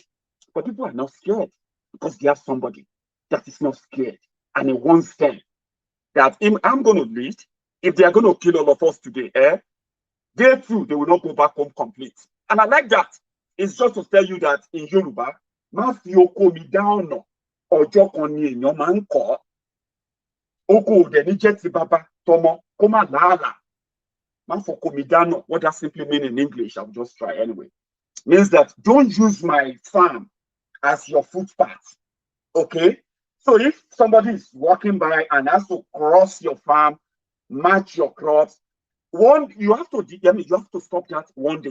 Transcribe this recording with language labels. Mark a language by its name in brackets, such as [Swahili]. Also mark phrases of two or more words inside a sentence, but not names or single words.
[English] But people are not scared because they have somebody that is not scared. And he wants them that I'm going to lead. If they are going to kill all of us today, they too, they will not go back home complete. And I like that. It's just to tell you that in Yoruba, [Yoruba] ma fi oko mi [English] down no. [Yoruba] Ọjọ́ kan ni èèyàn máa ń kọ́. Oko ò dẹ̀ ní jẹ́ ti bàbá tọmọ kó má làálàá. Ma foko mi [English] down no. What that simply mean in English, I'll just try anyway. Means that don't use my farm as your footpath. Okay? So if somebody is walking by and has to cross your farm, match your crops, you have to stop that one day.